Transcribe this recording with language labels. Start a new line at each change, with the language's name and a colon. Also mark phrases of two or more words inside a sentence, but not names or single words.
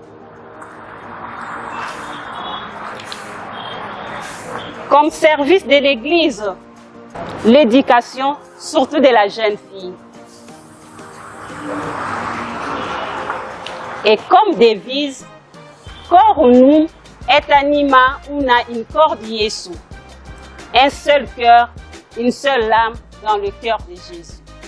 French: Comme service de l'Église, l'éducation, surtout de la jeune fille. Et comme devise,
Latin: cor unum et anima una in cor Jesu.
French: Un seul cœur, une seule âme dans le cœur de Jésus.